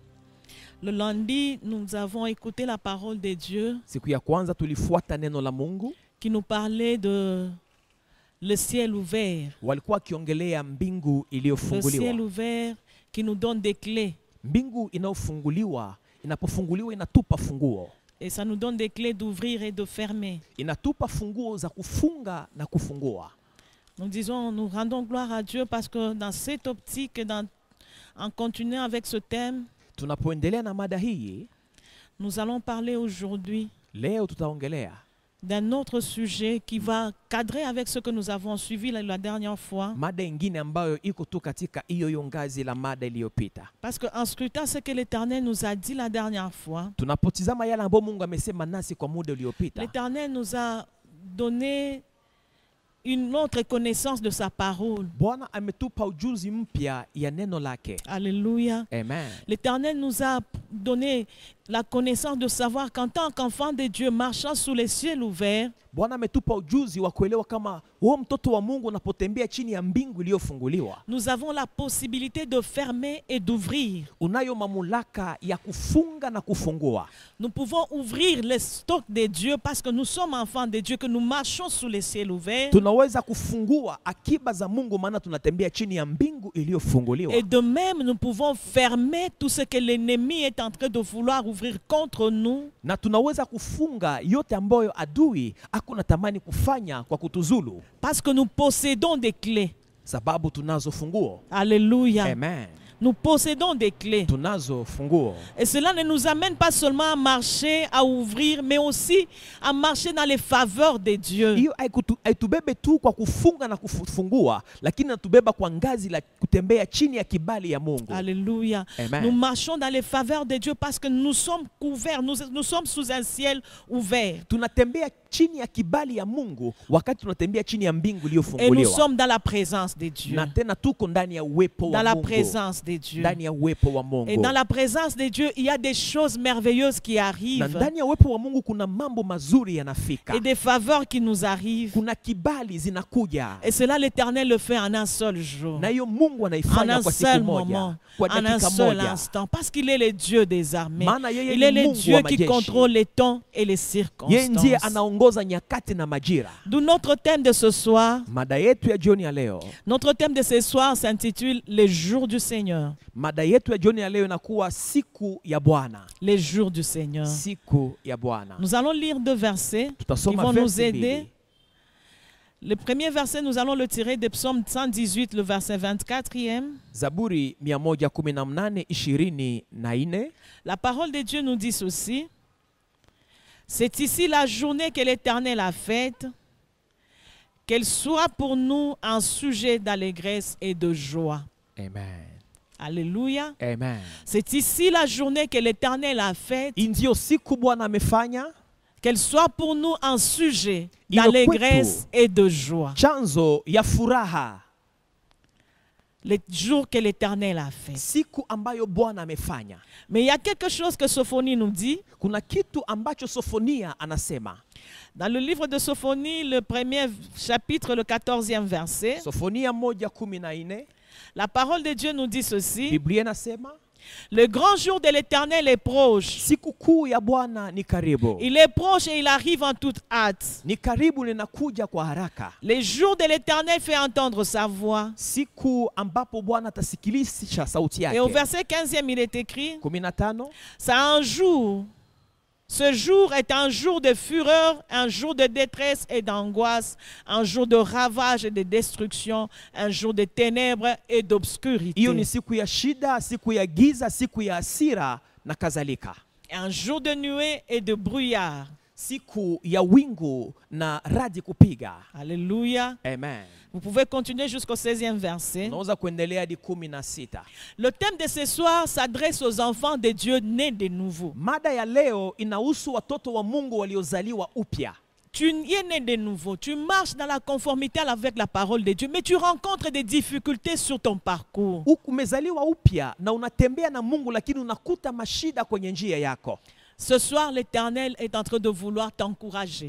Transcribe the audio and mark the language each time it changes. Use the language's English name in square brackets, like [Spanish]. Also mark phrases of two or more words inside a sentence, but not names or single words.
[French] Le lundi, nous avons écouté la parole de Dieu [Swahili] Siku ya kwanza tulifuata neno la Mungu, [French] qui nous parlait de le ciel ouvert. [Swahili] walikuwa wakiongelea mbingu [French] Le ciel [Swahili] iliyofunguliwa. [French] ouvert qui nous donne des clés. [Swahili] Mbingu inayofunguliwa, inapofunguliwa inatupa funguo, [French] Et ça nous donne des clés d'ouvrir et de fermer. [Swahili] inatupa funguo za kufunga na kufungua. [French] Nous disons, nous rendons gloire à Dieu parce que dans cette optique, en continuant avec ce thème, [Swahili] Tunapoendelea na mada hii [French] nous allons parler aujourd'hui [Swahili] leo, tutaongelea [French] d'un autre sujet qui va cadrer avec ce que nous avons suivi la dernière fois. [Swahili] mada ingine ambayo iko tu katika hiyo ngazi la mada iliyopita. [French] Parce qu'en scrutant ce que l'Éternel nous a dit la dernière fois, [Swahili] Tunapotizama yale ambayo Mungu amesema nasi kwa muda uliopita, [French] l'Éternel nous a donné une autre connaissance de sa parole. [Swahili] Bwana ametupa ujuzi mpya ya neno lake. [French] Alléluia. Amen. L'Éternel nous a donné la connaissance de savoir qu'en tant qu'enfant de Dieu marchant sous les cieux ouverts, [Swahili] Bwana ametupa ujuzi wa kuelewa kama wewe mtoto wa Mungu unapotembea chini ya mbingu iliyofunguliwa, [French] nous avons la possibilité de fermer et d'ouvrir. [Swahili] unayo mamlaka ya kufunga na kufungua. [French] Nous pouvons ouvrir les stocks de Dieu parce que nous sommes enfants de Dieu, que nous marchons sous les cieux ouverts. [Swahili] Tunaweza kufungua akiba za Mungu maana tunatembea chini ya mbingu iliyofunguliwa. [French] Et de même, nous pouvons fermer tout ce que l'ennemi est en train de vouloir ouvrir contre nous. [Swahili] Na tunaweza kufunga yote ambayo adui hakuna tamani kufanya kwa kutuzulu, [French] Parce que nous possédons des clés. [Swahili] sababu tunazo funguo. [French] Alléluia. Amen. Nous possédons des clés. [Swahili] Tunazo funguo. [French] Et cela ne nous amène pas seulement à marcher, à ouvrir, mais aussi à marcher dans les faveurs de Dieu. [Swahili] Hiyo haitubebe tu kwa kufunga na kufungua, lakini natubeba kwa ngazi la kutembea chini ya kibali ya Mungu. [French] Alléluia. Amen. Nous marchons dans les faveurs de Dieu parce que nous sommes couverts, nous sommes sous un ciel ouvert. [Swahili] Tunatembea chini ya kibali ya Mungu wakati tunatembea chini ya mbingu [French] Et nous [Swahili] iliyofunguliwa. [French] sommes dans la présence de Dieu. [Swahili] Na tena tuko ndani ya uwepo [French] Dans [Swahili] wa [French] la [Swahili] Mungu. [French] présence de Dieu. [Swahili] Ndani ya uwepo wa Mungu. [French] Et dans la présence de Dieu, il y a des choses merveilleuses qui [Swahili] Na [French] arrivent. [Swahili] ndani ya uwepo wa Mungu kuna mambo mazuri yanafika. [French] Et des faveurs qui nous arrivent. [Swahili] Kuna kibali zinakuja. [French] Et cela, l'Éternel le fait en un seul jour. [Swahili] Na hiyo Mungu [French] En [Swahili] anaifanya [French] un [Swahili] kwa [French] seul [Swahili] siku moja, [French] moment. [Swahili] kwa [French] En un [Swahili] dakika [French] seul [Swahili] moja. [French] instant. Parce qu'il est le Dieu des armées. [Swahili] Maana yeye [French] Il [Swahili] ni [French] est le [Swahili] Mungu [French] Dieu [Swahili] wa [French] qui [Swahili] majeshi. [French] contrôle les temps et les [Swahili] Yeye ndiye [French] circonstances. [Swahili] anaongoza nyakati na majira. [French] D'où notre thème de ce soir. [Swahili] Mada yetu ya jioni ya leo, [French] Notre thème de ce soir s'intitule Les jours du Seigneur. [Swahili] mada yetu ya jioni ya leo inakuwa siku ya Bwana. [French] Les jours du Seigneur. [Swahili] Siku ya Bwana. [French] Nous allons lire deux versets qui [Swahili] Tutasoma [French] vont nous [Swahili] verse [French] aider. [Swahili] mbili. [French] Le premier verset, nous allons le tirer de Psaume 118, le verset 24e. [Swahili] Zaburi 118:24. [French] La parole de Dieu nous dit ceci. C'est ici la journée que l'Éternel a faite, qu'elle soit pour nous un sujet d'allégresse et de joie. Amen. Alléluia. Amen. C'est ici la journée que l'Éternel a faite, [Swahili] Hii ndio siku Bwana amefanya, [French] qu'elle soit pour nous un sujet [Swahili] Iwe [French] d'allégresse [Swahili] kwetu. [French] et de joie. [Swahili] chanzo ya furaha. [French] Les jours que l'Éternel a fait. [Swahili] Siku ambayo Bwana amefanya. [French] Mais il y a quelque chose que Sophonie nous dit. [Swahili] Kuna kitu ambacho Sofonia anasema. [French] Dans le livre de Sophonie, le premier chapitre, le 14e verset, [Swahili] Sofonia 1:14. [French] la parole de Dieu nous dit ceci. [Swahili] Biblia inasema, [French] Le grand jour de l'Éternel est proche. [Swahili] siku kuu ya Bwana ni karibu. [French] Il est proche et il arrive en toute hâte. [Swahili] Ni karibu, linakuja kwa haraka. [French] Les jours de l'Éternel fait entendre sa voix. [Swahili] Siku ambapo Bwana atasikilisha sauti [French] Et au [Swahili] yake. [French] verset 15e, il est écrit, [Swahili] 15. [French] c'est un jour. Ce jour est un jour de fureur, un jour de détresse et d'angoisse, un jour de ravage et de destruction, un jour de ténèbres et d'obscurité. [Swahili] Hiyo ni siku ya shida, siku ya giza, siku ya hasira na kadhalika. [French] un jour de nuée et de brouillard. [Swahili] siku ya wingu na radi kupiga. [French] Alléluia. Amen. Vous pouvez continuer jusqu'au 16e verset. [Swahili] Unaweza kuendelea hadi 16. [French] Le thème de ce soir s'adresse aux enfants de Dieu nés de nouveau. [Swahili] Mada ya leo inahusu watoto wa Mungu waliozaliwa upya. [French] Tu es né de nouveau, tu marches dans la conformité avec la parole de Dieu, mais tu rencontres des difficultés sur ton parcours. [Swahili] Umezaliwa upya na unatembea na Mungu lakini unakuta mashida kwenye njia yako. [French] Ce soir, l'Éternel est en train de vouloir t'encourager.